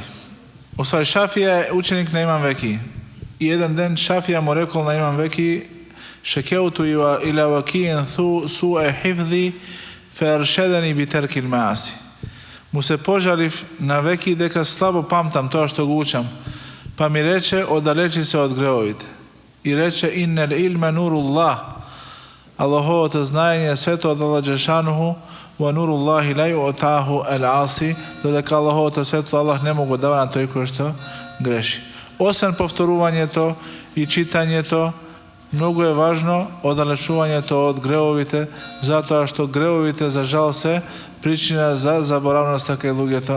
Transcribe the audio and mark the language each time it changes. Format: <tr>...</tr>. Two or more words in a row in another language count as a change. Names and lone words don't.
<mk>Уствари Шафија е ученик на имам Веки. И еден ден Шафија му рекол на имам Веки:</mk> <ar>شكوت إلى وكيع سوء حفظي فأرشدني إلى ترك المعاصي.</ar> <mk>Му се пожалив на Веки дека слабо памтам тоа што го учам, па ми рече оддалечи се од гревовите. И рече</mk> <ar>إن العلم نور الله,</ar> <mk>Аллаховото знаење свето од Аллах џелешануху,</mk> <ar>ونور الله لا يؤتاه العاصي,</ar> <mk>додека Аллаховото светло Аллах не му го дава на тој кој што греши. Освен повторувањето и читањето, многу е важно оддалечувањето од гревовите, затоа што гревовите за жал се причина за заборавноста кај луѓето.</mk>